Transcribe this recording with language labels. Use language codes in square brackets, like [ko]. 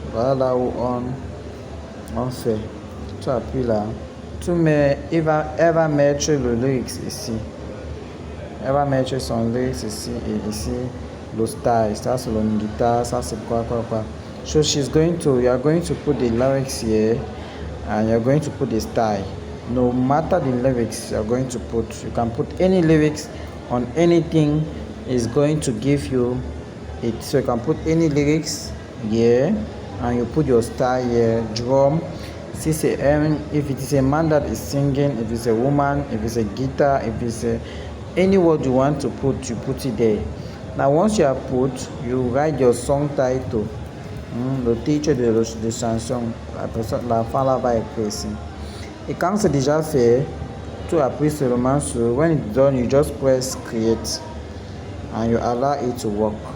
[fr] Voilà là où on fait. Tu appuies là. Tu mets, elle va mettre le lyrics ici. Elle va mettre son lyrics ici et ici le style. Ça c'est le guitare, ça c'est quoi. [en] So you are going to put the lyrics here and you're going to put the style. No matter the lyrics you're going to put, you can put any lyrics on anything. Is going to give you it. So you can put any lyrics here and you put your style here, drum. If it is a man that is singing, if it's a woman, if it's a guitar, if it's any word you want to put, you put it there. Now once you have put, you write your song title, [fr] le titre de chanson, la fin là va être ici. Et quand c'est déjà fait, tu appuies seulement sur, [en] when it's done, you just press create and you allow it to work.